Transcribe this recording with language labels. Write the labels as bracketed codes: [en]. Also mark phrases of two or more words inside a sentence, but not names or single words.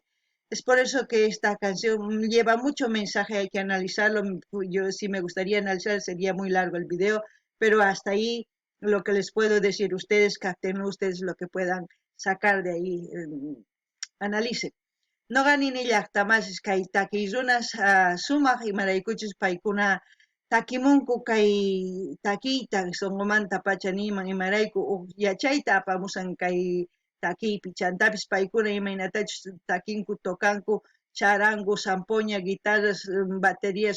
[es] Es por eso que esta canción lleva mucho mensaje, hay que analizarlo. Yo si me gustaría analizar sería muy largo el video, pero hasta ahí lo que les puedo decir, ustedes capten ustedes lo que puedan sacar de ahí, analicen. [qu] Noqa nini llaqtamasis kay takiy runas sumaq imaraykuchus paykuna takimunku kay takiyta sunqumanta pacha niman imarayku yachayta apamusan kay takiypi chantapis paykuna imaynatachus takinku tokanku charango, zampoña, [es] guitarras, baterias,